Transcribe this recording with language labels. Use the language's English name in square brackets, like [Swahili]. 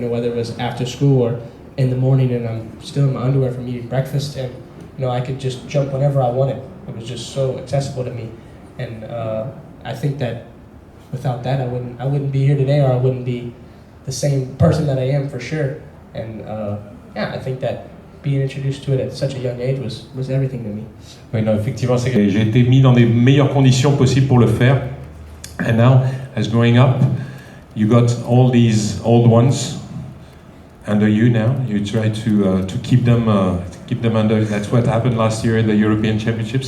[English] Whether it was after school or in the morning, and I'm still in my underwear from eating breakfast, and I could just jump whenever I wanted. It was just so accessible to me, and I think that without that, I wouldn't be here today, or I wouldn't be the same person that I am for sure. And I think that being introduced to it at such a young age was everything to me. [French] Oui, non, effectivement, j'ai été mis dans les meilleures conditions possibles pour le faire. [English] And now, as growing up, you got all these old ones under you now. You try to keep them under. That's what happened last year at the European Championships.